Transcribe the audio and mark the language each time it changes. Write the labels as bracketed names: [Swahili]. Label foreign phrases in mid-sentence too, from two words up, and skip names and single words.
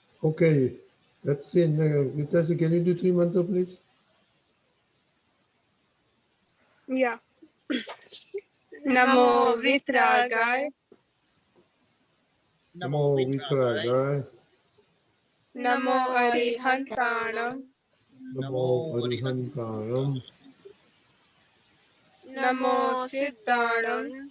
[English] Okay, let's see. Vitasi, can you do 3 mantra, please? Yeah. [Prakrit languages] Namo Vitragaya. Namo Vitragaya. Namo Arihantanam. Namo Arihantanam. Namo Siddhanam.